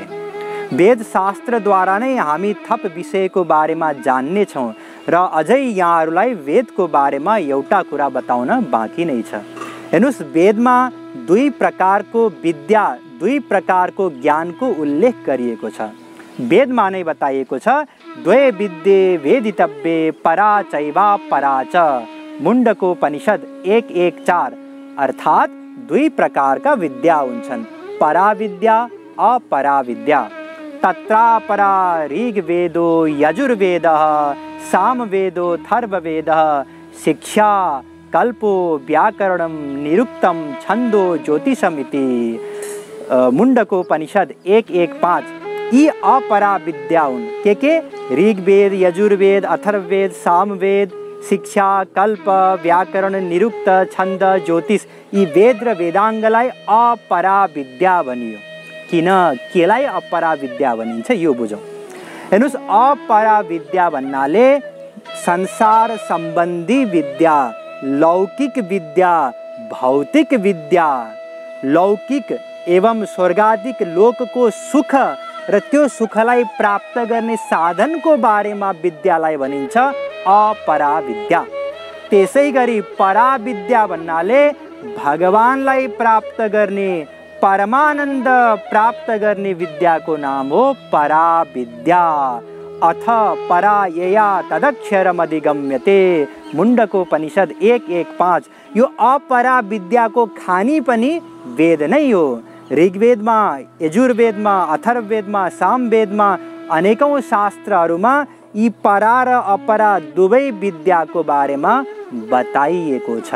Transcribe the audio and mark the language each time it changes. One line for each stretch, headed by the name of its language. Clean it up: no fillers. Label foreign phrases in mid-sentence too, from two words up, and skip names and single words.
Nepali: वेद शास्त्रद्वारा नै हामी थप विषयको बारेमा जान्नेछौँ र अझै यहाँहरूलाई वेदको बारेमा एउटा कुरा बताउन बाँकी नै छ। हेर्नुस्, वेदमा 2 प्रकारको विद्या, 2 प्रकारको ज्ञानको उल्लेख गरिएको छ। वेदमा नै बताइएको छ,
Sanskrit: द्वे विद्ये वेदितव्ये परा चैवा परा च।
Nepali: मुण्डकोपनिषद 1:1-4। अर्थात् 2 प्रकारका विद्या हुन्छन्, परा विद्या, अपरा विद्या।
Sanskrit: तत्रापरा ऋग्वेदो यजुर्वेदः सामवेदो थर्ववेदः शिक्षा कल्पो व्याकरणं निरुक्तं छन्दो ज्योतिषमिति।
Nepali: मुण्डकोपनिषद 1:1-5। यी अपरा विद्या हुन्। के ऋग्वेद, यजुर्वेद, अथर्ववेद, सामवेद, शिक्षा, कल्प, व्याकरण, निरुक्त, छन्द, ज्योतिष, यी वेद र वेदाङ्गलाई अपरा विद्या भनियो। किन केलाई अपरा विद्या भनिन्छ यो बुझौँ। हेर्नुस्, अपरा विद्या भन्नाले संसार सम्बन्धी विद्या, लौकिक विद्या, भौतिक विद्या, लौकिक एवं स्वर्गादिक लोकको सुख र त्यो सुखलाई प्राप्त गर्ने साधनको बारेमा विद्यालाई भनिन्छ अपरा विद्या। त्यसै गरी परा विद्या भन्नाले भगवानलाई प्राप्त गर्ने, परमानन्द प्राप्त गर्ने विद्याको नाम हो परा विद्या।
Sanskrit: अथ परा यया तदक्षरमधिगम्यते।
Nepali: मुण्डकोपनिषद 1:1-5। यो अपरा विद्याको खानी पनि वेद नै हो। ऋग्वेदमा, यजुर्वेदमा, अथर्ववेदमा, सामवेदमा, अनेकौं शास्त्रहरूमा यी परा र अपरा दुवै विद्याको बारेमा बताइएको छ।